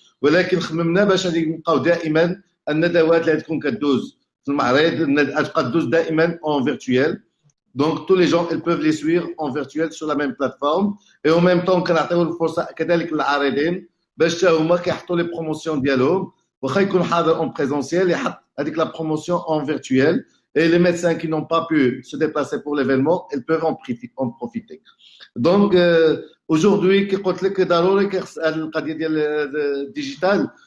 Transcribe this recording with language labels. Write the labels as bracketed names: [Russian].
[Arabic] ولكن خممنا باش غادي نبقاو دائما الندوات اللي تكون كدوز في المعرض تبقى تدوز دائما اون فيرتويال. [French] Donc tous les gens ils peuvent les suivre en virtuel sur la même plateforme et en même temps [Arabic] كنعطيو الفرصه كذلك للعارضين باش حتى هما كيحطوا لي بروموسيون ديالهم واخا يكون حاضر اون بريزونسيال يحط هذيك لا بروموسيون اون فيرتويل. [French] Et les médecins qui n'ont pas pu se déplacer pour l'événement, ils peuvent en profiter. Donc aujourd'hui [Arabic] كي قلت لك ضروري كيخص هذه القضيه ديال الديجيتال.